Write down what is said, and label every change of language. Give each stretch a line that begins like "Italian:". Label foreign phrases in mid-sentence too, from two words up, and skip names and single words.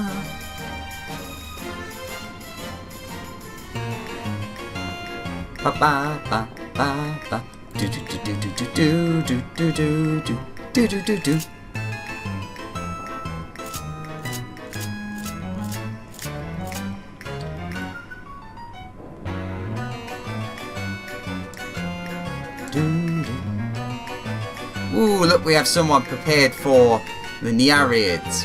English: Ba ba ba ba ba. Do do do do do do do do do do do do do. Ooh, look, we have someone prepared for the Nereids.